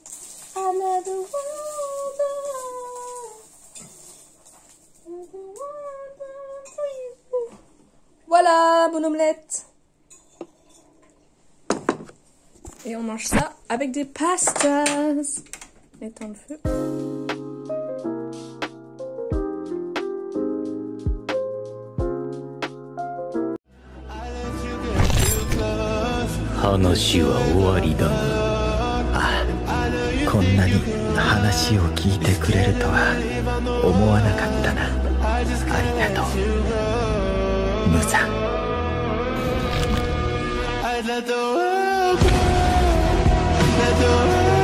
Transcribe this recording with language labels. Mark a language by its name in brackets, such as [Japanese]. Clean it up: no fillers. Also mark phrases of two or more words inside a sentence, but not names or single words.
[French] Voilà, mon omelette. Et on mange ça avec des pastas. Mettons le feu. [Japanese] 話は終わりだ。ああ、こんなに話を聞いてくれるとは思わなかったな。ありがとう、ムさん。 [English] Let the world go. Let the world